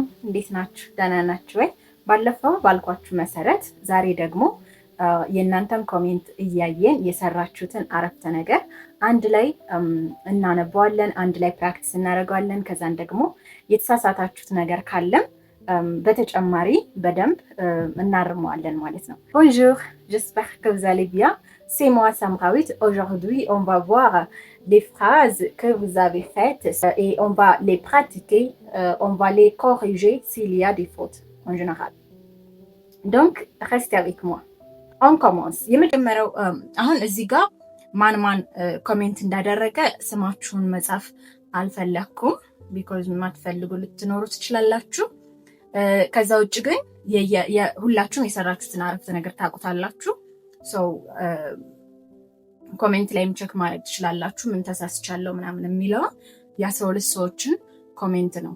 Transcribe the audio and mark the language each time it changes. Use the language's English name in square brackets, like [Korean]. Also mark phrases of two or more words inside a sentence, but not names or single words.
[Amharic] እንዴት ናችሁ? ደህና ናችሁ ወይ? ባለፈው ባልኳችሁ መሰረት ዛሬ ደግሞ የእናንተን ኮሜንት እያየን የሰራችሁትን አረፍተ ነገር አንድ ላይ እናነበዋለን፣ አንድ ላይ ፕራክቲስ እናደርገዋለን። ከዛን ደግሞ የተሳሳታችሁት ነገር ካለም በተጨማሪ በደንብ እናርመዋለን ማለት ነው። [French] Bonjour, j'espère que vous allez bien. C'est moi Samrawit. Aujourd'hui, on va voir les phrases que vous avez faites et on va les pratiquer, on va les corriger s'il y a des fautes en général. Donc, restez avec moi. On commence. [Amharic] የመጀመሪያው አሁን እዚህ ጋር ማን ኮሜንት እንዳደረገ ስማችሁን መጻፍ አልፈለኩም because ማትፈልጉ ልትኖሩ ትችላላችሁ። ከዛ ውጭ ግን ሁላችሁም የሰራችሁትን አረፍተ ነገር ታውቁታላችሁ። ኮሜንት ላይም ቼክ ማድረግ ትችላላችሁ ምን ተሳስቻለሁ ምናምን የሚለው የ12 ሰዎችን ኮሜንት ነው